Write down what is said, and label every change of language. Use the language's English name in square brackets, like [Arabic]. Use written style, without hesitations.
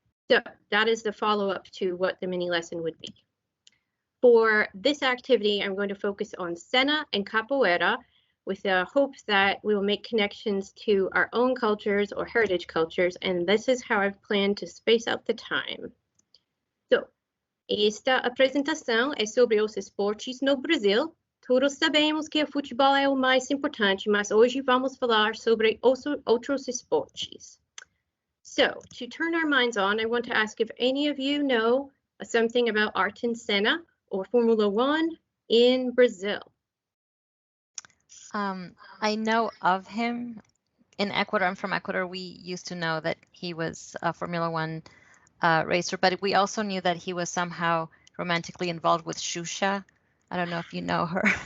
[English] So that is the follow-up to what the mini lesson would be. For this activity, I'm going to focus on cena and capoeira, with the hopes that we will make connections to our own cultures or heritage cultures, and this is how I've planned to space out the time. [Portuguese] So, esta apresentação é sobre os esportes no Brasil. Todos sabemos que o futebol é o mais importante, mas hoje vamos falar sobre outros esportes. [English] So, to turn our minds on, I want to ask if any of you know something about Ayrton Senna or Formula One in Brazil. I know of him in Ecuador. I'm from Ecuador. We used to know that he was a Formula One racer, but we also knew that he was somehow romantically involved with Xuxa. I don't know if you know her.